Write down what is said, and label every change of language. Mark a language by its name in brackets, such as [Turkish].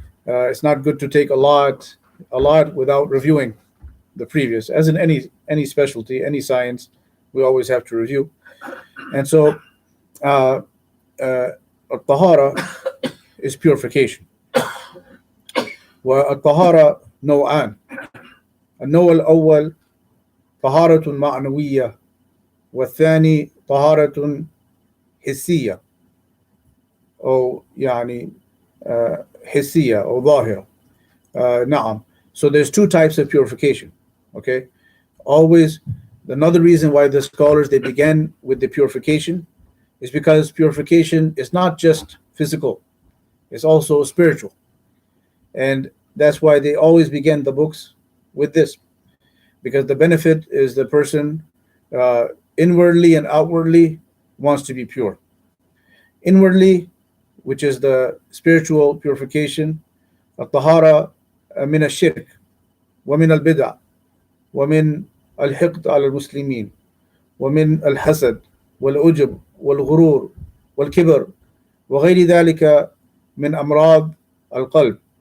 [English] It's not good to take a lot without reviewing the previous. As in any specialty, any science, we always have to review. And so الطهارة is purification. [Arabic] والطهارة نوعان. النوع الأول طهارة معنوية، والثاني طهارة حسية أو يعني حسية أو ظاهرة. نعم. [English] So there's two types of purification. Okay, always. Another reason why the scholars, they began with the purification is because purification is not just physical, it's also spiritual. And that's why they always begin the books with this, because the benefit is the person inwardly and outwardly wants to be pure. Inwardly, which is the spiritual purification, [Arabic] الطهارة من الشرك ومن البدع ومن الحقد على المسلمين ومن الحسد والعجب والغرور والكبر وغير ذلك من أمراض القلب.